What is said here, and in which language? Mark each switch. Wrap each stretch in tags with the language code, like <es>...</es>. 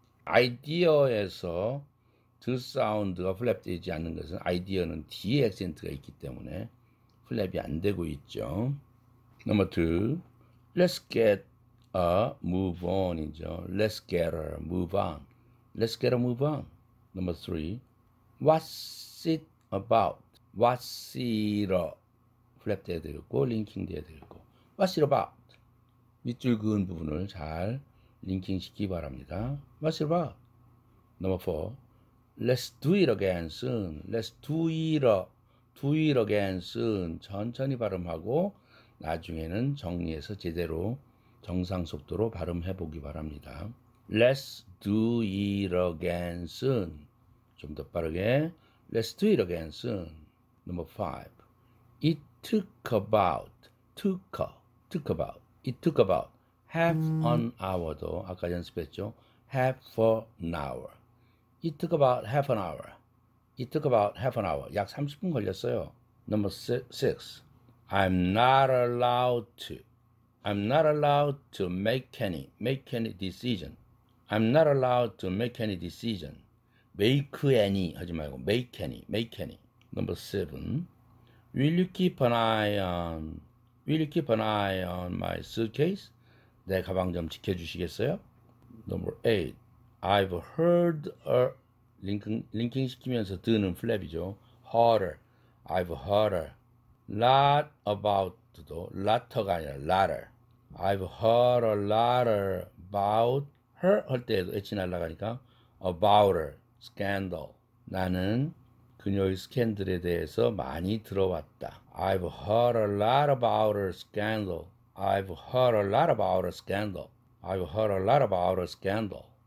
<ko>아이디어에서 드 사운드가 플랩 되지 않는 것은 아이디어는 뒤에 액센트가 있기 때문에 플랩이 안 되고 있죠.</ko> <en>Number 2. Let's get a move on 이죠. Let's get a move on. Let's get a move on. Number 3. What's it about? What's it a?</en> <ko>플랩 돼야 되겠고 링킹 돼야 되겠고</ko> <en>What's it about?</en> <ko>밑줄 그은 부분을 잘 링킹 시키기 바랍니다.</ko> <en>What's it about? Number 4. Let's do it again soon. Let's do it again soon.</en> <ko>천천히 발음하고 나중에는 정리해서 제대로 정상 속도로 발음해 보기 바랍니다.</ko> <en>Let's do it again soon.</en> <ko>좀 더 빠르게.</ko> <en>Let's do it again soon. Number 5. It took about, took about. It took about half an hour도</en> <ko>아까 연습했죠.</ko> <en>half an hour. It took about half an hour. It took about half an hour.</en> <ko>약 30분 걸렸어요.</ko> <en>Number 6. I'm not allowed to make any decision. I'm not allowed to make any decision. make any 하지 말고 make any. Number 7. Will you keep an eye on my suitcase?</en> <ko>내 가방 좀 지켜주시겠어요?</ko> <en>Number 8. I've heard</en> <ko>링킹 시키면서 드는 플랩이죠.</ko> <en>heard. I've heard a lot about도 lot가 아니라 lotter. I've heard a lot about her</en> <ko>할 때에도 H 날라가니까</ko> <en>about her scandal.</en> <ko>나는 그녀의 스캔들에 대해서 많이 들어왔다.</ko> <en>I've heard a lot about her scandal. I've heard a lot about her scandal. I've heard a lot about her scandal.</en>